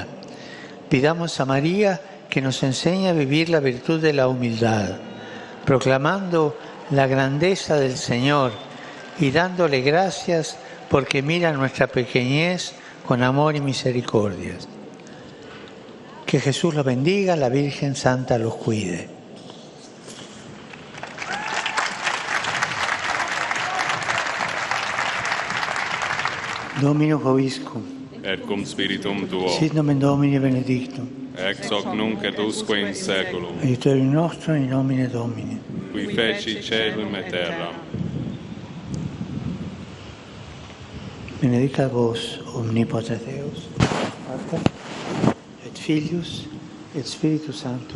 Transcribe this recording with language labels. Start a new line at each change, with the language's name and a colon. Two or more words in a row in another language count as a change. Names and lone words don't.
Spanish: Pidamos a María que nos enseñe a vivir la virtud de la humildad, proclamando la grandeza del Señor y dándole gracias porque mira nuestra pequeñez con amor y misericordia. Que Jesús los bendiga, la Virgen Santa los cuide.
Latin: Dominus vobiscum. Et cum spiritum tuo. Sit nomen Domini benedictum. Ex hoc nunc et usque in saeculum. Aiutorium nostrum in nomine Domini. Qui feci caelum et terram. benedicat vos omnipotens Deus, Pater et Filius et Spiritus Sanctus.